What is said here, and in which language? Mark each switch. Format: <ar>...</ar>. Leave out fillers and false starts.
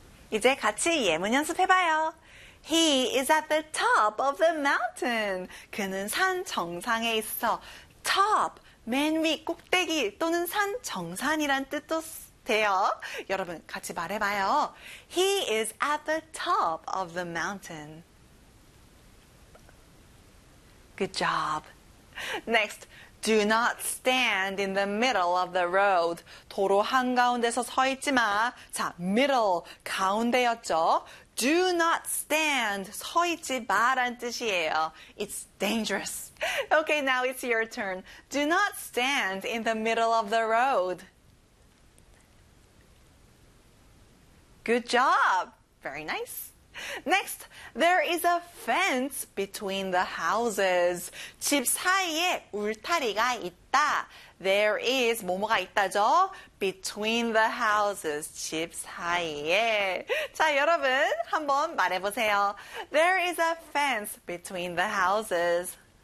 <ko>이제 같이 예문 연습해봐요.</ko> <en>He is at the top of the mountain.</en> <ko>그는 산 정상에 있어. Top, 맨 위 꼭대기 또는 산 정상이란 뜻도 돼요. 여러분 같이 말해봐요.</ko> <en>He is at the top of the mountain. Good job. Next, do not stand in the middle of the road.</en> <ko>도로 한가운데서 서 있지 마. 자, middle, 가운데였죠.</ko> <en>Do not stand,</en> <ko>서 있지 마란 뜻이에요.</ko> <en>It's dangerous. Okay, now it's your turn. Do not stand in the middle of the road. Good job. Very nice. Next, there is a fence between the houses.</en> <ko>집 사이에 울타리가 있다.</ko> <en>There is</en> <ko>뭐뭐가 있다죠?</ko> <en>Between the houses,</en> <ko>집 사이에. 자, 여러분 한번 말해보세요.</ko> <en>There is a fence between the houses.</en>